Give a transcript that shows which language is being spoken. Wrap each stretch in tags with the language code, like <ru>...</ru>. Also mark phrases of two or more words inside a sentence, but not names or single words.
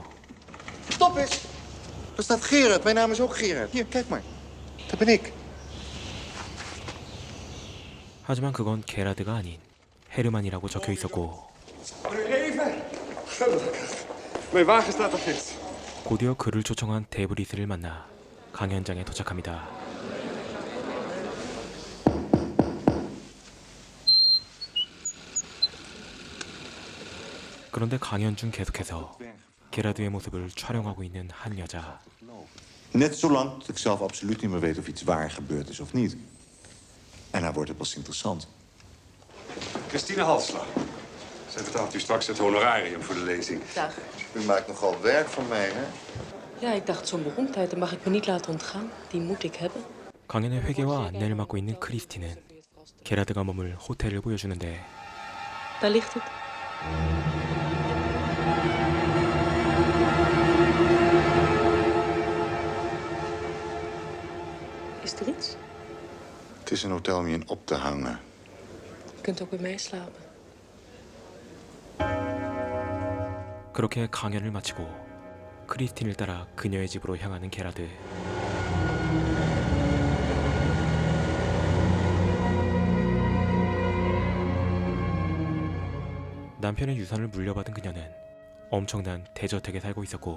<nl>Stop eens! Daar staat Gerard. Mijn naam is ook Gerard. Hier, kijk maar. Dat ben ik.</nl> <ko>하지만 그건 게라드가 아닌 헤르만이라고 적혀 있었고</ko> <nl>Even. Mijn wagen staat er vast.</nl> <ko>곧이어 그를 초청한 데브리스를 만나 강연장에 도착합니다. 그런데 강연 중 계속해서 게라드의 모습을 촬영하고 있는 한 여자.</ko> <nl>Net zolang dat ik zelf absoluut niet meer weet of iets waar gebeurd is of niet. En dan wordt het pas interessant. Christine Halsla. Zij betaalt u straks het honorarium voor de lezing. Dag. U maakt nogal werk van mij, hè? Ja, ik dacht zo'n beroemdheid, dat mag ik me niet laten ontgaan. Die moet ik hebben.</nl> <ko>강연의 회계와 안내를 맡고 있는 크리스티는 게라드가 머물 호텔을 보여주는데</ko> <nl>Daar ligt het. Is er iets? Het is een hotel om je in op te hangen. Je kunt ook bij mij slapen.</nl> <ko>그렇게 강연을 마치고 크리스틴을 따라 그녀의 집으로 향하는 게라드. 남편의 유산을 물려받은 그녀는 엄청난 대저택에 살고 있었고</ko>